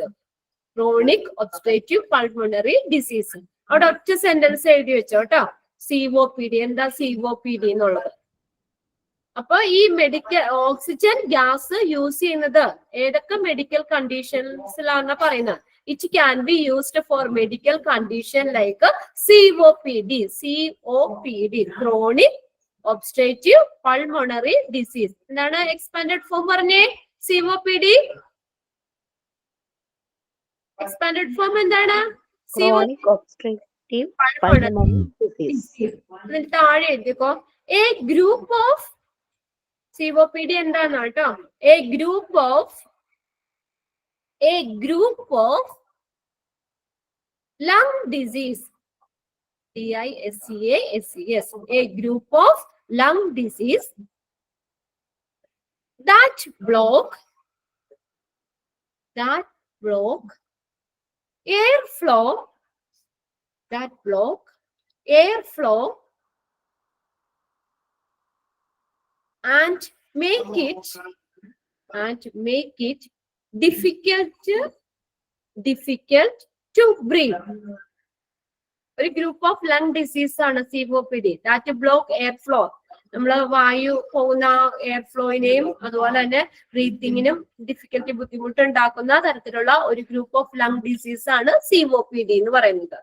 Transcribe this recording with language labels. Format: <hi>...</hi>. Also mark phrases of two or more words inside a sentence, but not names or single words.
<en>Chronic obstructive pulmonary disease.</en> <ml>അവിടെ ഒറ്റ സെന്റൻസ് എഴുതി വെച്ചോ കേട്ടോ. COPD എന്താ COPD എന്നുള്ളത്. അപ്പൊ ഈ</ml> <en>medical oxygen gas use</en> <ml>ചെയ്യുന്നത് ഏതൊക്കെ</ml> <en>medical conditions</en> <ml>പറയുന്നത്.</ml> <en>It can be used for medical condition like COPD. Chronic obstructive pulmonary disease.</en> <ml>എന്താണ്</ml> <en>expanded form</en> <ml>പറഞ്ഞേ? COPD</ml> <en>expanded form</en> <ml>എന്താണ്?</ml> <en>Chronic obstructive pulmonary disease.</en> <ml>താഴെ എഴുതിക്കോ.</ml> <en>a group of</en> <ml>COPD എന്താണ് കേട്ടോ?</ml> <en>a group of lung disease. DISEASES. A group of lung disease that block airflow and make it difficult to breathe. one group of lung disease ആണ് COPD. That block air flow.</en> <ml>നമ്മള് വായു പോകുന്ന</ml> <en>air flow</en> <ml>അതുപോലെ തന്നെ ബ്രീത്തിങ്ങിനും ഡിഫിക്കൽട്ടി ബുദ്ധിമുട്ടുണ്ടാക്കുന്ന തരത്തിലുള്ള ഒരു</ml> <en>group of lung disease</en> <ml>ആണ് COPD എന്ന് പറയുന്നത്.</ml>